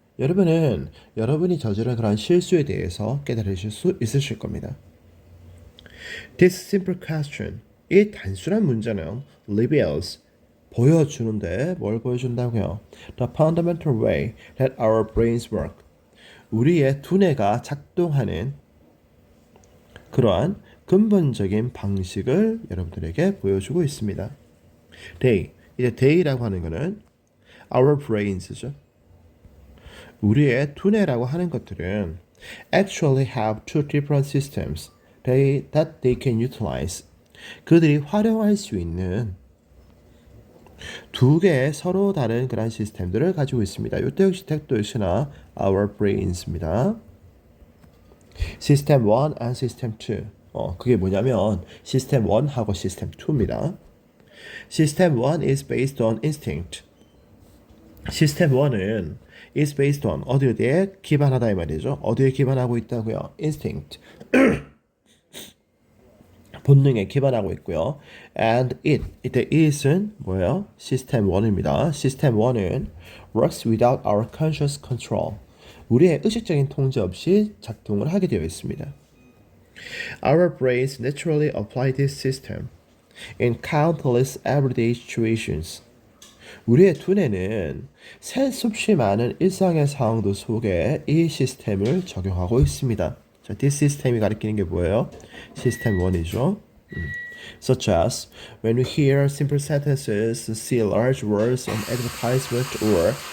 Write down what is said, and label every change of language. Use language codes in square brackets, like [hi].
[ko] 여러분은 여러분이 저지른 그런 실수에 대해서 깨달으실 수 있으실 겁니다. [en] This simple question, [ko] 이 단순한 문제는 reveals, 보여주는데 뭘 보여준다고요? [en] The fundamental way that our brains work. [ko] 우리의 두뇌가 작동하는 그러한 근본적인 방식을 여러분들에게 보여주고 있습니다. They, 이제 they라고 하는 것은 our brains죠. 우리의 두뇌라고 하는 것들은 [en] actually have two different systems that they can utilize. [ko] 그들이 활용할 수 있는 두 개의 서로 다른 그런 시스템들을 가지고 있습니다. 이때 역시 택도 역시나 our brains입니다. System 1 and System 2. 그게 뭐냐면 System 1하고 System 2입니다. [en] System 1 is based on instinct. [ko] System 1은 [en] is based on [ko] 어디에 기반하다 이 말이죠. 어디에 기반하고 있다고요? [en] Instinct. [ko] 본능에 기반하고 있고요. And 이때 it은 뭐예요? [en] System 1입니다. System 1은 works without our conscious control. [ko] 우리의 의식적인 통제 없이 작동을 하게 되어 있습니다. [en] Our brains naturally apply this system in countless everyday situations. [ko] 우리의 두뇌는 셀 수 없이 많은 일상의 상황들 속에 이 시스템을 적용하고 있습니다. 자, this system이 가리키는 게 뭐예요? System 1이죠. [en] Such as when we hear simple sentences, see large words on advertisement, or